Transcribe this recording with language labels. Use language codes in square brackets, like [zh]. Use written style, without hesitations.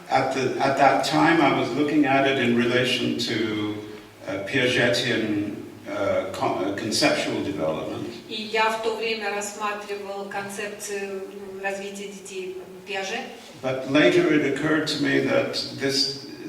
[en] At that time I was looking at it in relation to Piagetian conceptual development. [ru] И я в то время рассматривал концепцию развития детей Пиаже. [en] But later it occurred to me that this